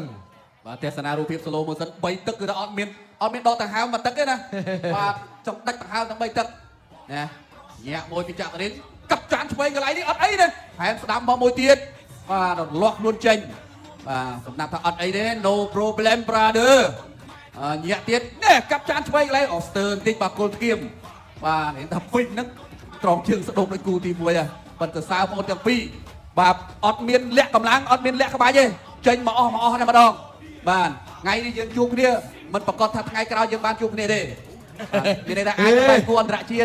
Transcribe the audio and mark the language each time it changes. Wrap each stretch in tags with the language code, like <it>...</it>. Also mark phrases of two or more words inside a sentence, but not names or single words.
<km>បាទទេសនារូបភាព</km> <en>slow motion</en> <km>3ទឹកគឺថាអត់មានដកដង្ហើមមួយទឹកទេណាបាទចង់ដាច់ដង្ហើមទាំង3ទឹកណាញាក់មួយពីចាក់រិនកាប់ចាន ឆ្វេងកន្លែងនេះអត់អីទេហែមស្ដាំមកមួយទៀតបាទលាស់ខ្លួនចេញបាទសម្រាប់ថាអត់អីទេ</km> <en>no problem brother</en> <km>ញាក់ទៀតនេះកាប់ចានឆ្វេងកន្លែងអស្ទើបន្តិចបាទគល់ធ្គាមបាទនេះថាពេញហ្នឹងត្រង់ជើងស្ដុកដូចគូទី1ហើយប៉ុន្តែសើបងទាំងពីរបាទអត់មានលាក់កម្លាំងអត់មានលាក់ក្បាច់ទេចេញមកអស់តែម្ដងបាទថ្ងៃនេះយើងជួបគ្នាមិនប្រកាសថាថ្ងៃក្រោយយើងបានជួបគ្នាទេមានន័យថាអាចទៅគួរអន្តរជាតិ</km>